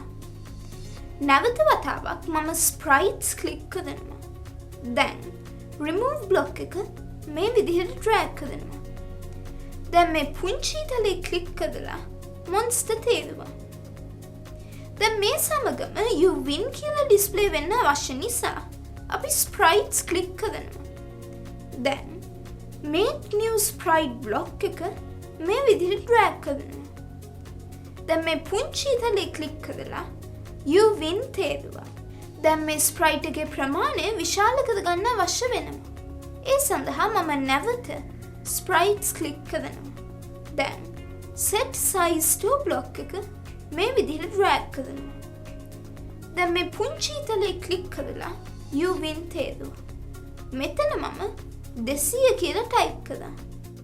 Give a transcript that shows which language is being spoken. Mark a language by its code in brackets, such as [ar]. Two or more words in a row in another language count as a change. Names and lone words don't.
[si] නැවත වතාවක් මම sprites ක්ලික් කරනවා. දැන් [en] remove block [si] එක මේ විදිහට drag කරනවා. දැන් මේ පුංචි ඉතලේ ක්ලික් කරලා monster තේරුවා. දැන් මේ සමගම [en] you win [si] කියලා ඩිස්ප්ලේ වෙන්න අවශ්‍ය නිසා අපි sprites ක්ලික් කරනවා. දැන් [en] make new sprite block [si] එක මේ විදිහට drag කරනවා. දැන් මේ පුංචි ඉතලේ ක්ලික් කරලා [en] you win [si] තේරුවා. දැන් මේ sprite එකේ ප්‍රමාණය විශාල කරගන්න අවශ්‍ය වෙනවා. ඒ සඳහා මම නැවත sprites ක්ලික් කරනවා. දැන් [en] set size to block [si] එක මේ විදිහට drag කරනවා. දැන් මේ පුංචි ඉතලේ ක්ලික් කරලා [en] you win [si] තේරුවා. මෙතන මම 200 කියලා ටයිප් කළා.